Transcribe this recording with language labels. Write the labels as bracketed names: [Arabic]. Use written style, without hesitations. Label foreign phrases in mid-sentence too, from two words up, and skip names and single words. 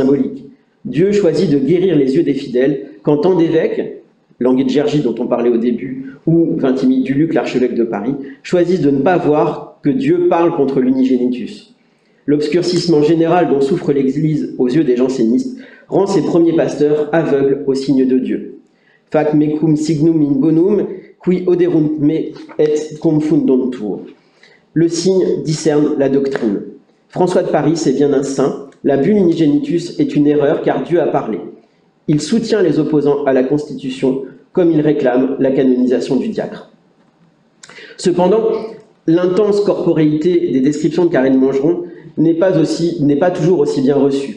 [French] Dieu choisit de guérir les yeux des fidèles quand tant d'évêques, Languet de Gergy dont on parlait au début, ou Vintimille du Luc, l'archevêque de Paris, choisissent de ne pas voir que Dieu parle contre l'unigénitus. L'obscurcissement général dont souffre l'Église aux yeux des jansénistes rend ses premiers pasteurs aveugles au signe de Dieu. [Latin] Fac mecum signum in bonum, qui oderunt me et confundantur. [French] Le signe discerne la doctrine. François de Paris, c'est bien un saint. La bulle unigénitus est une erreur car Dieu a parlé. Il soutient les opposants à la Constitution comme il réclame la canonisation du diacre. Cependant, l'intense corporéité des descriptions de Carène Mangeron n'est pas toujours aussi bien reçue.